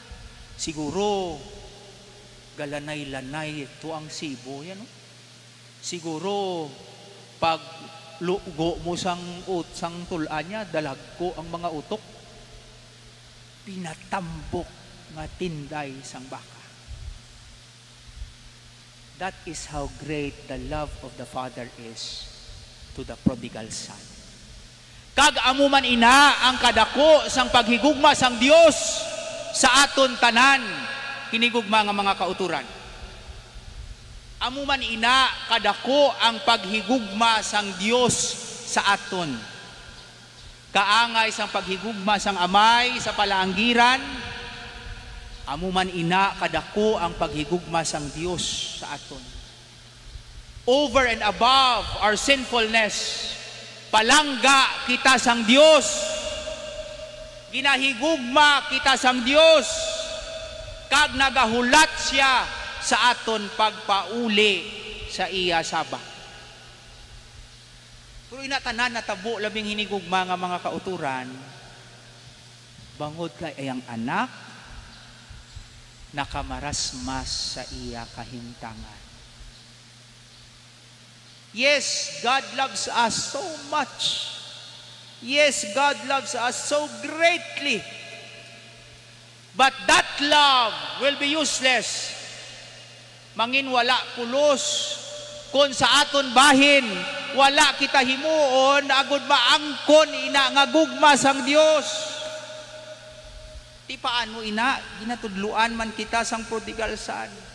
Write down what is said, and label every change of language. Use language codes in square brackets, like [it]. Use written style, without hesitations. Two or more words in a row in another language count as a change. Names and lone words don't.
[hil] Siguro, galanay-lanay ito ang sibo. Yan, no? Siguro, pag lugo mo sang tulaan niya, dalag ko ang mga utok. Pinatambok nga tinday sang baka. [en] That is how great the love of the Father is to the prodigal son. [hil] Kag amuman ina ang kadako sang paghigugma sang Dios sa aton tanan, kinigugma nga mga kauturan. Amuman ina kadako ang paghigugma sang Dios sa aton. Kaangay sang paghigugma sang amay sa palaanggiran, amuman ina kadako ang paghigugma sang Dios sa aton. [en] Over and above our sinfulness, [hil] palangga kita sang Dios. Ginahigugma kita sang Dios. Kag nagahulat siya sa aton pagpauli sa iya saba. Pero inatanan natabo labing hinigugma nga mga kauturan, bangod kay ayang anak nakamarasmas sa iya kahimtangan. [en] Yes, God loves us so much. Yes, God loves us so greatly. But that love will be useless. [hil] Mangin wala pulos kung sa aton bahin wala kita himuon agud maangkon ina nga gugma sang Dios. Ti paano ina ginatudluan man kita sang [en] prodigal son.